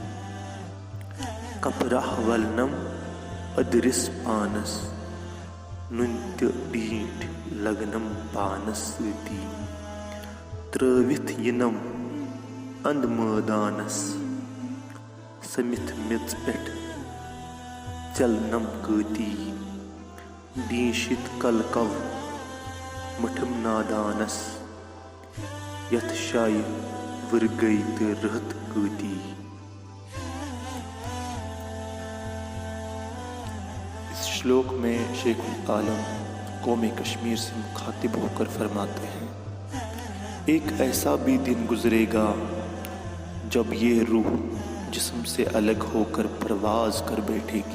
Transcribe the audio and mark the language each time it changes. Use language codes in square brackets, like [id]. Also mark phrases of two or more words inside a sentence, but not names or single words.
[ks] کپرہ ولنم ادرس پانس، نُن تہ ڈیٖٹھ لگنم پانس سۭتی، ترٲوِتھ یِنم اند مٲدانس، سمتھ میژ پٮ۪ٹھ ژٮ۪لنم کۭتی، ڈیٖنشِتھ کلکو مٹھم نادانس، یتھ جایہِ ؤرگے تہٕ رٕہت کۭتی۔ [ur] اس شلوک میں شیخ العالم قوم کشمیر سے مخاطب ہو کر فرماتے ہیں: ایک ایسا بھی دن گزرے گا جب یہ روح جسم سے الگ ہو کر پرواز کر بیٹھے گی۔